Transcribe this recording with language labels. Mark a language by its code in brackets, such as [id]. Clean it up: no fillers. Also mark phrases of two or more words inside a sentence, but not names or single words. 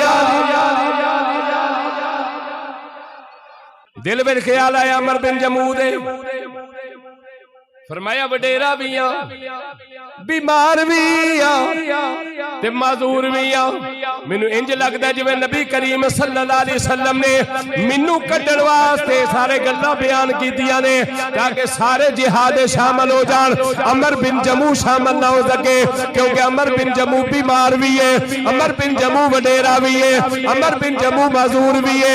[ur] دل میں خیال آیا [pa] عمرو بن جموح دے فرمایا وڈیرا بھی آ بیمار بھی آ تے معذور بھی آ. مینوں انج لگدا جویں نبی کریم [ar] صلى الله عليه وسلم [pa] نے مینوں کڈھن واسطے سارے گلاں بیان کیتیاں نے تاکہ سارے جہاد شامل ہو جان. عمرو بن جموح شامل نہ ہو سکے کیونکہ عمرو بن جموح بیمار بھی ہے، عمرو بن جموح وڈیرا بھی ہے، عمرو بن جموح معذور بھی ہے.